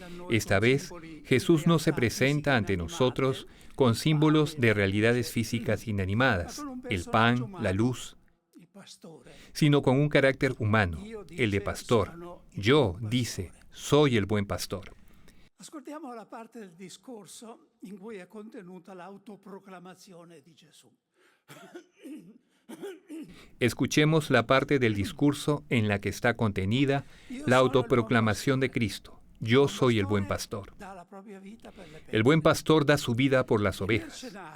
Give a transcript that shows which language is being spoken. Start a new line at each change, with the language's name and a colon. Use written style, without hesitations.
Spanish: Esta vez, Jesús no se presenta ante nosotros con símbolos de realidades físicas inanimadas, el pan, la luz, sino con un carácter humano, el de pastor. Yo, dice, soy el buen pastor.
Italian: Ascoltiamo la parte del discorso in cui è contenuta l'autoproclamazione di Gesù.
Spanish: Escuchemos la parte del discurso en la que está contenida la autoproclamación de Cristo. Yo soy el buen pastor. El buen pastor da su vida por las ovejas.